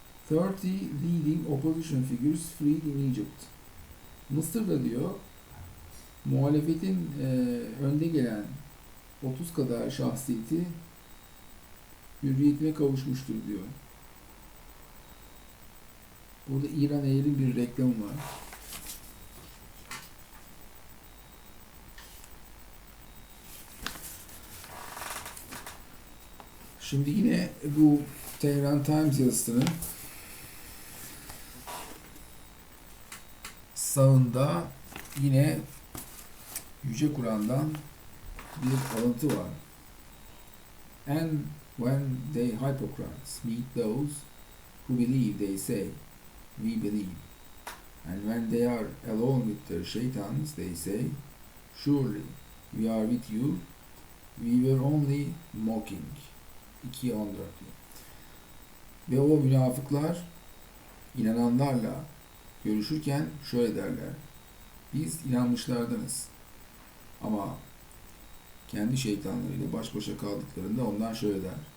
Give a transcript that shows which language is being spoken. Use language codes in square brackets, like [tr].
[en] "30 leading opposition figures freed in Egypt." [tr] Mısır'da diyor muhalefetin önde gelen 30 kadar şahsiyeti hürriyetine kavuşmuştur diyor. Burada İran Air'in bir reklamı var. Şimdi yine bu Tehran Times yazısının sağında yine Yüce Kur'an'dan bir alıntı var. [en] And when they hypocrites meet those who believe, they say, we believe. And when they are alone with their shaitans, they say, surely we are with you, we were only mocking. [tr] 2.14 diyor. Ve o münafıklar inananlarla görüşürken şöyle derler. Biz inanmışlardanız. Ama kendi şeytanlarıyla baş başa kaldıklarında onlar şöyle der.